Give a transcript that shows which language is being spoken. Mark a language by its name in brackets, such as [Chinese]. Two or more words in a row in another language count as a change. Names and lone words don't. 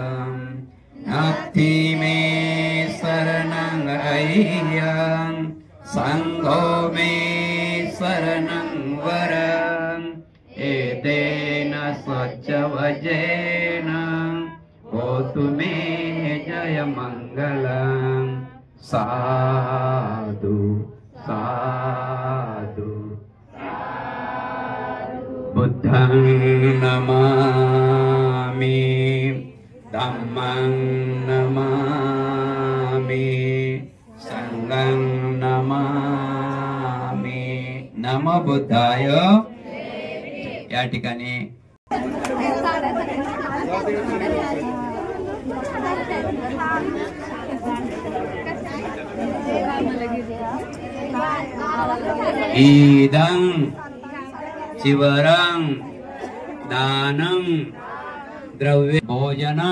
[Pali] नत्थि मे शरणं संघो मे शरणं वरं एतेन स्वच्छ वजेन होतु मे जय मंगलम् साधु साधु बुद्धं नमामि धम्मं नमामि संघं नमामि नमो बुद्धाय। [Marathi] या ठिकाणी [Pali] इदं चिवरं दानं द्रव्य भोजनं